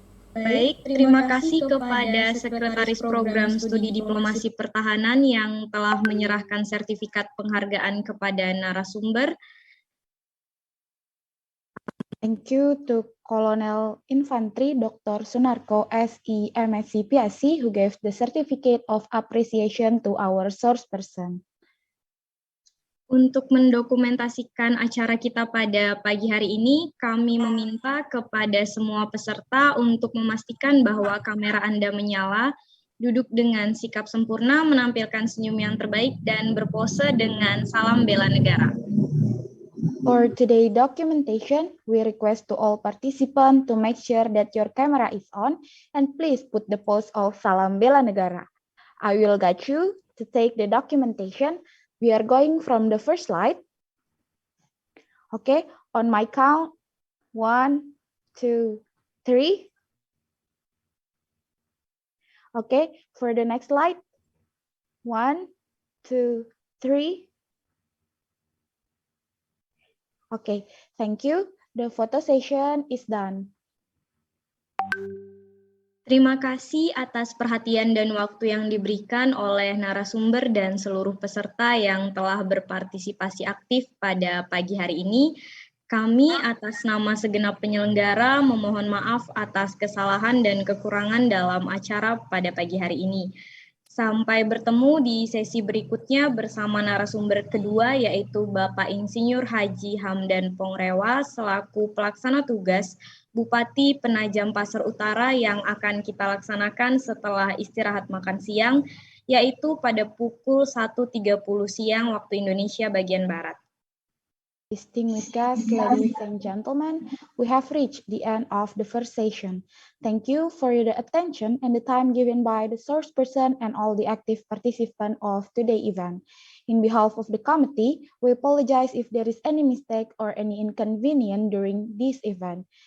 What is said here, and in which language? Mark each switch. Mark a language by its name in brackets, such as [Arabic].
[Indonesian] Baik, terima kasih kepada Sekretaris Program Studi Diplomasi Pertahanan yang telah menyerahkan sertifikat penghargaan kepada narasumber. [English] Thank you to Colonel Infantry Dr. Sunarko SE MSc PSC who gave the certificate of appreciation to our source person. [Indonesian] Untuk mendokumentasikan acara kita pada pagi hari ini, kami meminta kepada semua peserta untuk memastikan bahwa kamera Anda menyala, duduk dengan sikap sempurna, menampilkan senyum yang terbaik, dan berpose dengan salam bela negara. [English] For today's documentation, we request to all participants to make sure that your camera is on and please put the pose of Salam Bela Negara. I will guide you to take the documentation. We are going from the first slide. Okay, on my count, 1, 2, 3. Okay, for the next slide, 1, 2, 3. Okay, thank you. The photo session is done. [Indonesian] Terima kasih atas perhatian dan waktu yang diberikan oleh narasumber dan seluruh peserta yang telah berpartisipasi aktif pada pagi hari ini. Kami atas nama segenap penyelenggara memohon maaf atas kesalahan dan kekurangan dalam acara pada pagi hari ini. Sampai bertemu di sesi berikutnya bersama narasumber kedua yaitu Bapak Insinyur Haji Hamdan Pongrewa selaku pelaksana tugas Bupati Penajam Pasar Utara yang akan kita laksanakan setelah istirahat makan siang, yaitu pada pukul 1.30 siang waktu Indonesia bagian Barat. [English] Distinguished guests, ladies and gentlemen, we have reached the end of the first session. Thank you for your attention and the time given by the source person and all the active participants of today's event. In behalf of the committee, we apologize if there is any mistake or any inconvenience during this event.